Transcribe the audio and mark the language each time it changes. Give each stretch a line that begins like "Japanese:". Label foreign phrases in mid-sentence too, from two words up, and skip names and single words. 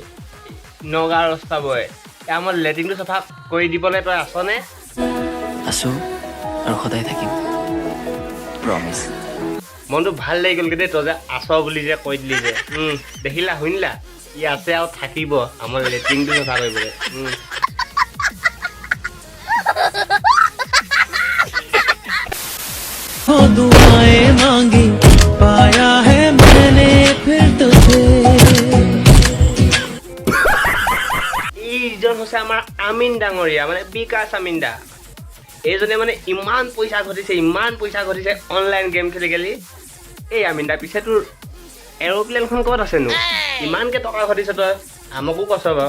Assamese: নগাঁৱৰ ৰাস্তা বয়, আমাৰ লেট্ৰিনটো চফা কৰি দিবলৈ তই আছনে? আছোঁ আৰু সদায় থাকিম, প্ৰমিছ। মনটো ভাল লাগি গ'লগৈ দেই, তই যে আছ বুলি যে কৈ দিলি যে। দেখিলা শুনিলা, ই আছে আৰু থাকিব আমাৰ লেট্ৰিনটো চফা কৰিবলৈ।
Hindi: दुआएं मांगी पाया है मैंने फिर तुझे।
Assamese: এইজন হৈছে আমাৰ আমিন ডাঙৰীয়া, মানে বিকাশ আমিন দা। এইজনে মানে ইমান পইচা ঘটিছে অনলাইন গেম খেলি। এই আমিন দা, পিছে তোৰ এৰোপ্লেনখন ক'ত আছেনো? ইমানকৈ টকা ঘটিছ তই, আমাকো কৈছ বাৰু।